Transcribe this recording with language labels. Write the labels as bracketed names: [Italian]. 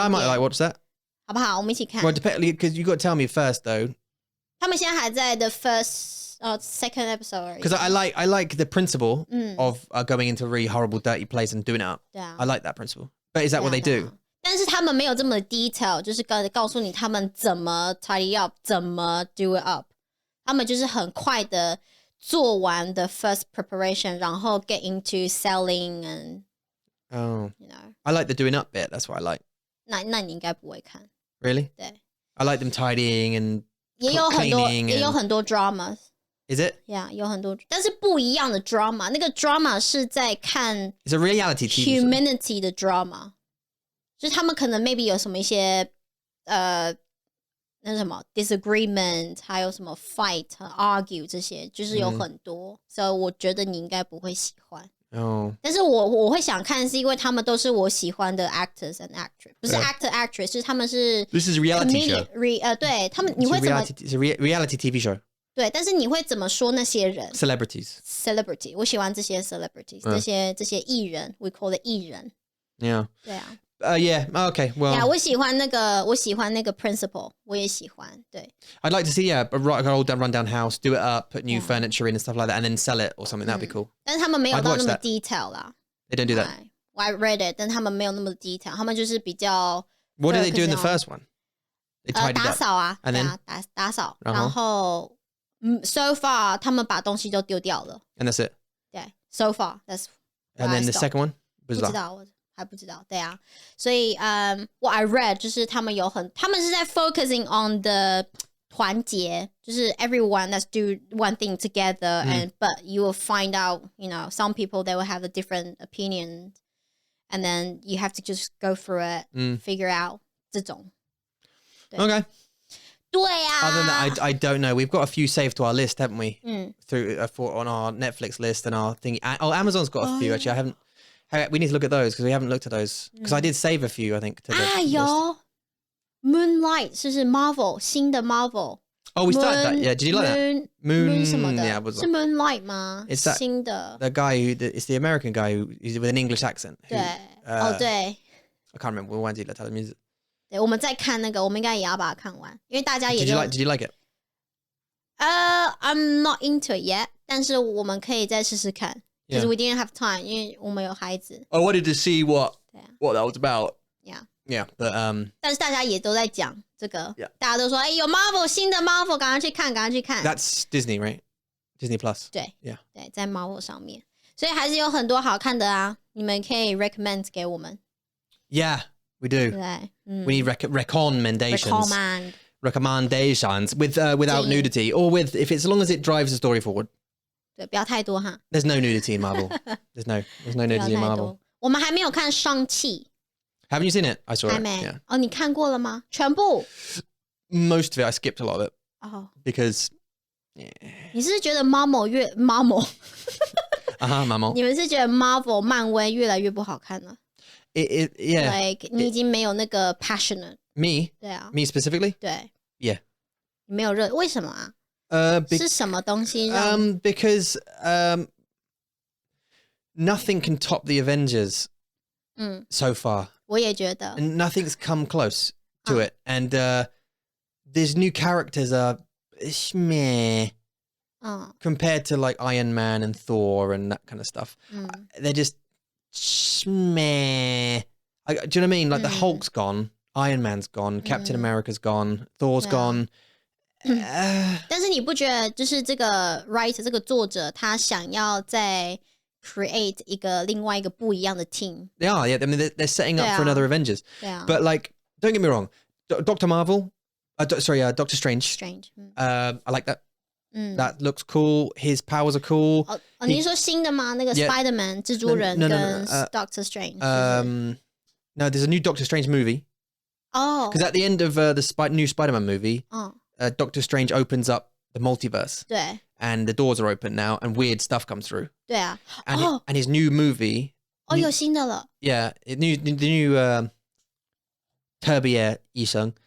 [English] Yeah, I might like watch that. [Chinese] 好不好？我们一起看。 [English] Well, because you got to tell me first, though. [Chinese] 他们现在还在 [English] the second episode. Because I like the principle of going into a really horrible, dirty place and doing it up. Yeah. I like that principle. But is that what they do? [Chinese] 但是他们没有这么 detail， 就是告诉你他们怎么 [English] tidy up， [Chinese] 怎么 [English] do it up。 [Chinese] 他们就是很快的做完的 [English] first preparation， [Chinese] 然后 [English] get into selling and you know. I like the doing up bit. That's what I like. [Chinese] 那你应该不会看。 [English] Really? [Chinese] 对。 [English] I like them tidying and [Chinese] 也有很多 dramas. [English] Is it? [Chinese] Yeah, 有很多，但是不一样的 drama。那个 drama 是在看 [English] It's a reality TV. [Chinese] Humanity 的 drama， 就是他们可能 maybe 有什么一些那什么 disagreement， 还有什么 fight argue 这些，就是有很多，所以我觉得你应该不会喜欢。但是我会想看，是因为他们都是我喜欢的 [English] actors and actress， [Chinese] 不是 [English] actor actress， [Chinese] 就是他们是 [English] This is a reality show. [Chinese] 对他们，你会怎么 [English] It's a reality TV show. [Chinese] 对，但是你会怎么说那些人 [English] Celebrity， [Chinese] 我喜欢这些 celebrities， 这些艺人 [English] we call it [Chinese] 艺人。 [English] Yeah. [Chinese] 对啊。 [English] Yeah. Okay. Well. [Chinese] Yeah, 我喜欢那个 principal， 我也喜欢。对。 [English] I'd like to see a old rundown house, do it up, put new furniture in and stuff like that, and then sell it or something. That'd be cool. [Chinese] 但是他们没有到那么 detail 啦。 [English] They don't do that. I read it， [Chinese] 但他们没有那么 detail， 他们就是比较。 [English] What did they do in the first one? They tidied up. [Chinese] 打扫啊， [English] and then [Chinese] 打扫，然后 [English] so far [Chinese] 他们把东西都丢掉了。 [English] And that's it. 对 ，so far that's. And then the second one? [Chinese] 不知道，我还不知道。 [English] 对啊，所以what I read [Chinese] 就是他们是在 [English] focusing on the 团结，就是 everyone let's do one thing together and but you will find out you know some people they will have a different opinion and then you have to just go through it figure out [Chinese] 这种。 [English] Okay. [Chinese] 对啊。 [English] Other than that, I don't know. We've got a few saved to our list, haven't we? Through on our Netflix list and our thingy. Oh, Amazon's got a few actually. I haven't. We need to look at those because we haven't looked at those. Because I did save a few, I think. To the list. [Chinese] 有 Moonlight 是 Marvel 新的 Marvel. [English] Oh, we started that. Yeah, did you like that? [Chinese] Moon 什么的 [English] Yeah, [Chinese] 是 Moonlight 吗？ [English] It's that [Chinese] 新的 [English] the guy it's the American guy who is with an English accent. [Chinese] 对对 [English] I can't remember. [Chinese] 我忘记了他的名字。对，我们再看那个，我们应该也要把它看完，因为大家也 [English] Did you like it? I'm not into it yet， [Chinese] 但是我们可以再试试看。 [English] Because we didn't have time， [Chinese] 因为我们有孩子。 [English] I wanted to see what what that was about. Yeah, but [Chinese] 但是大家也都在讲这个 [English] Yeah. [Chinese] 大家都说哎有 Marvel 新的 Marvel 赶快去看 [English] That's Disney, right? Disney Plus. [Chinese] 对 [English] Yeah. [Chinese] 对，在 Marvel 上面，所以还是有很多好看的啊，你们可以 recommend 给我们。 [English] Yeah, we do. [Chinese] 对， [English] We need recommendations. Recommendations without nudity, or with if it's as long as it drives the story forward. [Chinese] 对，不要太多哈。 [English] There's no nudity in Marvel. There's no nudity in Marvel. [Chinese] 我们还没有看上汽。 [English] Haven't you seen it? I saw it. [Chinese] 还没。 [English] Yeah. [Chinese] 哦，你看过了吗？全部 [English] Most of it, I skipped a lot of it [Chinese] 哦。 [English] because. [Chinese] 你是觉得 Marvel [English] Marvel. [Chinese] 你们是觉得 Marvel 漫威越来越不好看了？ [English] Yeah. [Chinese] Like 你已经没有那个 passionate。 [English] Me? [Chinese] 对啊。 [English] Me specifically? [Chinese] 对。 [English] Yeah. [Chinese] 你没有热，为什么啊？是什么东西让 [English] because nothing can top the Avengers so far. [Chinese] 我也觉得 [English] And nothing's come close to it. And these new characters are meh compared to like Iron Man and Thor and that kind of stuff. They're just meh. Do you know what I mean? Like the Hulk's gone, Iron Man's gone, Captain America's gone, Thor's gone. [Chinese] 但是你不觉得就是这个 writer 这个作者他想要再 create 另外一个不一样的 team？ [English] They are, yeah. I mean, they're setting up for another Avengers. [Chinese] 对啊。 [English] But like, don't get me wrong, Dr. Marvel, Doctor Strange. I like that. That looks cool. His powers are cool. [Chinese] 你是说新的吗？那个 Spider-Man 蜘蛛人跟 Doctor Strange？ [English] No, there's a new Doctor Strange movie. Oh. Because at the end of the new Spider-Man movie, Doctor Strange opens up the multiverse. [Chinese] 对。 [English] And the doors are open now, and weird stuff comes through. [Chinese] 对啊。 [English] And his new movie. [Chinese] 有新的了。 [English] Yeah, the new 特别医生。